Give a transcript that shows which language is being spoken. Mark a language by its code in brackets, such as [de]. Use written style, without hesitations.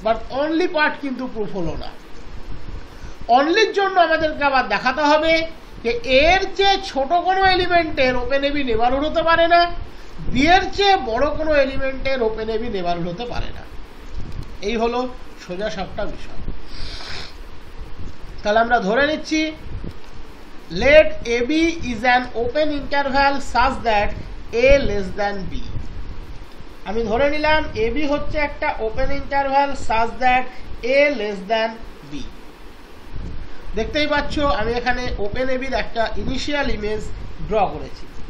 [bn] But only part কিন্তু proof হলো না। অনলির জন্য আমাদেরকে আবার দেখাতে হবে যে এর চেয়ে ছোট কোনো এলিমেন্টের ওপেন এবি নেবারহুড হতে পারে না, বি এর চেয়ে বড় কোনো এলিমেন্টের ওপেন এবি নেবারহুড হতে পারে না। এই হলো সোজা সাপটা বিষয়। তাহলে আমরা ধরে নিচ্ছি [en] let AB is an open interval such that A less than B। [bn] আমি ধরে নিলাম AB হচ্ছে একটা open interval [en] such that A less than B। [bn] দেখতেই পাচ্ছ আমি এখানে ওপেন এবির একটা ইনিশিয়াল ইমেজ ড্র করেছি।